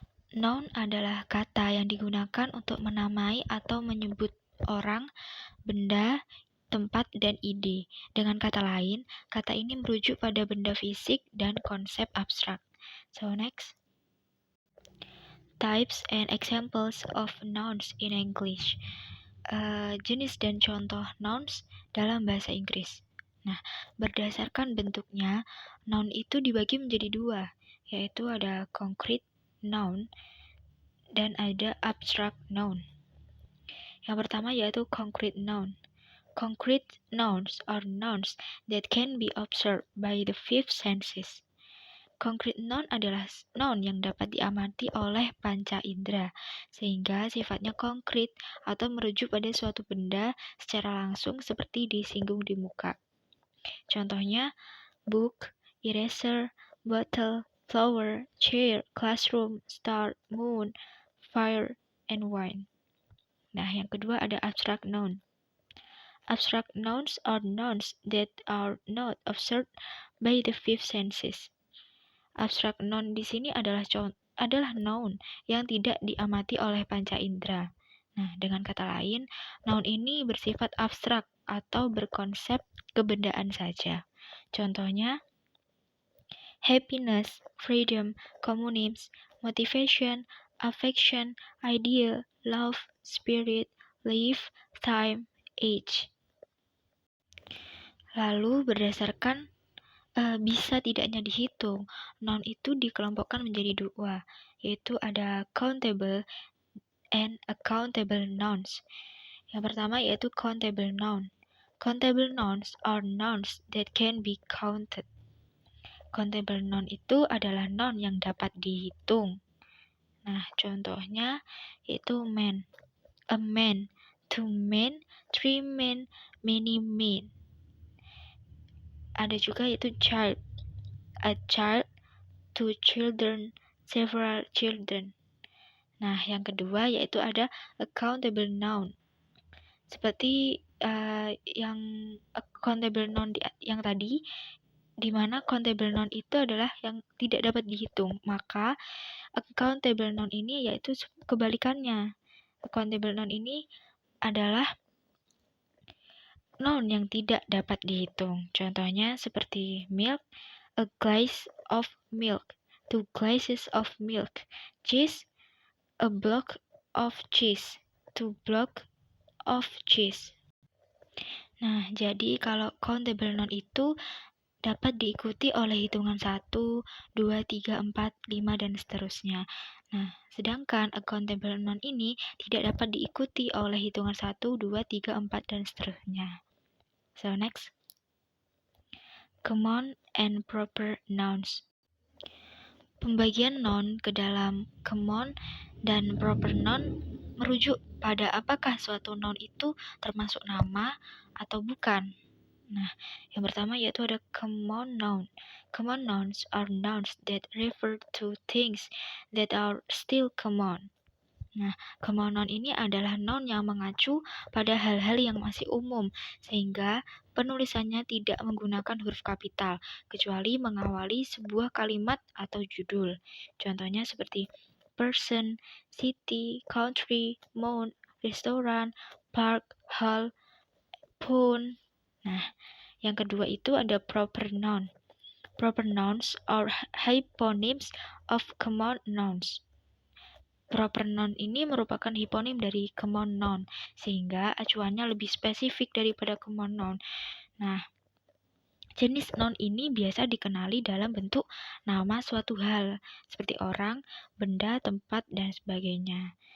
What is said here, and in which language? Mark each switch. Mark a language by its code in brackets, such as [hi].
[id] Noun adalah kata yang digunakan untuk menamai atau menyebut orang, benda, tempat, dan ide. Dengan kata lain, kata ini merujuk pada benda fisik dan konsep abstrak. [en] So next. Types and examples of nouns in English. [id] Jenis dan contoh nouns dalam bahasa Inggris. Nah, berdasarkan bentuknya, noun itu dibagi menjadi dua, yaitu ada concrete noun dan ada abstract noun. Yang pertama yaitu concrete noun. [en] Concrete nouns are nouns that can be observed by the five senses. [id] Concrete noun adalah noun yang dapat diamati oleh panca indera, sehingga sifatnya konkret atau merujuk pada suatu benda secara langsung seperti disinggung di muka. Contohnya, [en] book, eraser, bottle, flower, chair, classroom, star, moon, fire, and wine. [id] Nah, yang kedua ada abstract noun. [en] Abstract nouns are nouns that are not observed by the five senses. [id] Abstract noun di sini adalah noun yang tidak diamati oleh panca indera. Nah, dengan kata lain, noun ini bersifat abstrak atau berkonsep kebendaan saja. Contohnya, [en] happiness, freedom, communism, motivation, affection, idea, love, spirit, life, time, age. [id] Lalu berdasarkan bisa tidaknya dihitung, noun itu dikelompokkan menjadi dua, yaitu ada countable and uncountable nouns. Yang pertama yaitu countable noun. [en] Countable nouns are nouns that can be counted. [id] Countable noun itu adalah noun yang dapat dihitung. Nah, contohnya yaitu [en] man, a man, two men, three men, many men. [id] Ada juga yaitu [en] child, a child, two children, several children. [id] Nah, yang kedua yaitu ada accountable noun. Seperti yang accountable noun yang tadi, di mana countable noun itu adalah yang tidak dapat dihitung. Maka uncountable noun ini yaitu kebalikannya. Accountable noun ini adalah noun yang tidak dapat dihitung. Contohnya seperti [en] milk, a glass of milk, 2 glasses of milk. Cheese, a block of cheese, 2 block of cheese. [id] Nah, jadi kalau countable noun itu dapat diikuti oleh hitungan 1, 2, 3, 4, 5, dan seterusnya. Nah, sedangkan uncountable noun ini tidak dapat diikuti oleh hitungan 1, 2, 3, 4, dan seterusnya. [en] So next, common and proper nouns. [id] Pembagian noun ke dalam common dan proper noun merujuk pada apakah suatu noun itu termasuk nama atau bukan. Nah, yang pertama yaitu ada common noun. [en] Common nouns are nouns that refer to things that are still common. [id] Nah, common noun ini adalah noun yang mengacu pada hal-hal yang masih umum, sehingga penulisannya tidak menggunakan huruf kapital, kecuali mengawali sebuah kalimat atau judul. Contohnya seperti [en] person, city, country, moon, restoran, park, hall, phone. [id] Nah, yang kedua itu ada proper noun. [en] Proper nouns are hyponyms of common nouns. [id] Proper noun ini merupakan hiponim dari common noun, sehingga acuannya lebih spesifik daripada common noun. Nah, jenis noun ini biasa dikenali dalam bentuk nama suatu hal, seperti orang, benda, tempat, dan sebagainya.